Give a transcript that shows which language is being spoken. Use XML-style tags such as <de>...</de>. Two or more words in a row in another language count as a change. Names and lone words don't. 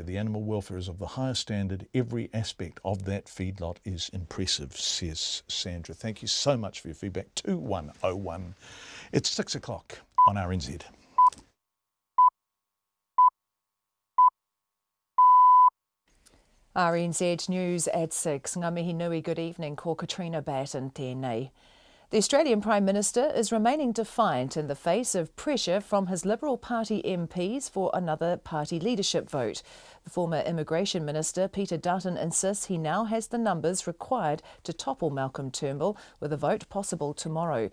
<en>The animal welfare is of the highest standard. Every aspect of that feedlot is impressive, says Sandra. Thank you so much for your feedback. 2101. It's 6 o'clock on RNZ. RNZ News at 6.</en> <mi>Ngā mihi nui,</mi> <en>good evening.</en> <mi>Ko Katrina Batten tēnei.</mi> <en>The Australian Prime Minister is remaining defiant in the face of pressure from his Liberal Party MPs for another party leadership vote. The former Immigration Minister Peter Dutton insists he now has the numbers required to topple Malcolm Turnbull, with a vote possible tomorrow.</en>